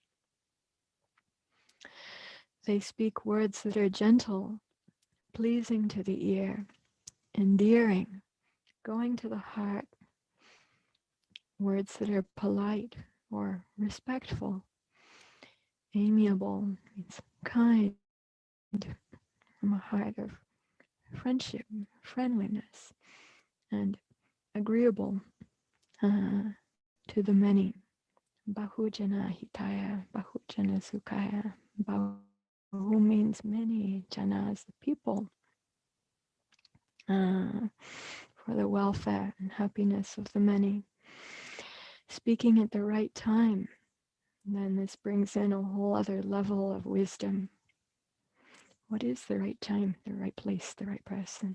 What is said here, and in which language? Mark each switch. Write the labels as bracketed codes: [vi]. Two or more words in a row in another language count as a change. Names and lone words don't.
[en] They speak words that are gentle, pleasing to the ear, endearing, going to the heart, words that are polite or respectful, amiable, means kind, from a heart of friendship, friendliness, and agreeable to the many. [pi] Bahujana hitaya, bahujana sukhaya. [en] Bahu means many, jana is the people, for the welfare and happiness of the many. Speaking at the right time, then this brings in a whole other level of wisdom. What is the right time, the right place, the right person?